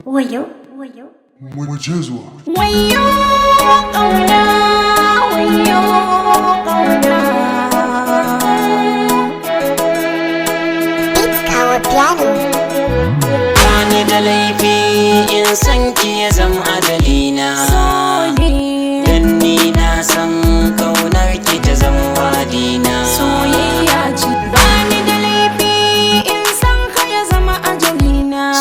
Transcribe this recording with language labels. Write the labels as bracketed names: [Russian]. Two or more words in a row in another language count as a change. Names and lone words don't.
[Hausa] Wayo, wayo. Mu je zuwa. Wayo ƙauna, wayo ƙauna. [English] It's our piano. [Hausa] Bani da laifi in san ki ya zam ajalina. So ne. Dan ni na san kaunar ki ta zam wadina. Soyayya ce. Bani da laifi in san ka ya zama ajalina.